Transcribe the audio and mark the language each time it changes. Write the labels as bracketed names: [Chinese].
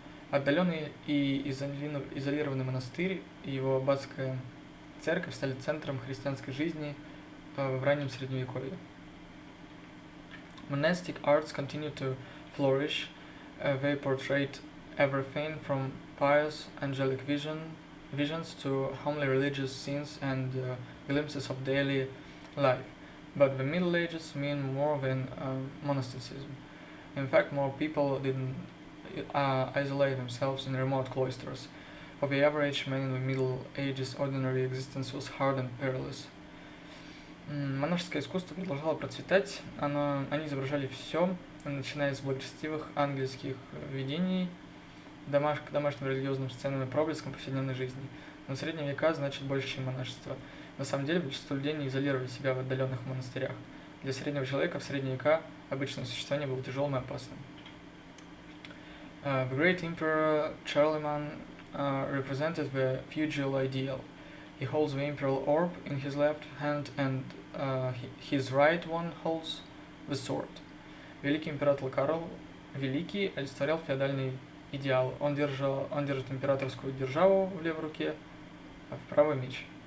[Russian] Отдаленный и изолированный монастырь и его аббатская церковь стали центром христианской жизни в раннем Средневековье. [English] Monastic arts continued to flourish. They portrayed everything from pious angelic visions to homely religious scenes and glimpses of daily life. But the Middle Ages mean more than monasticism. In fact, more people didn't isolate themselves in remote cloisters. For the average man in the Middle Ages, ordinary existence was hard and perilous. [Russian] Монашеское искусство продолжало процветать, они изображали все, начиная с благочестивых ангельских видений к домашним религиозным сценам и проблескам повседневной жизни. Но средние века значит больше, чем монашество. На самом деле, большинство людей не изолировали себя в отдаленных монастырях. Для среднего человека в средние века обычное существование было тяжелым и опасным. [English] The great emperor Charlemagne represented the feudal ideal. He holds the imperial orb in his left hand and his right one holds the sword. [Russian] Великий император Карл Великий олицетворял феодальный идеал. Он держит императорскую державу в левой руке, а в правой меч.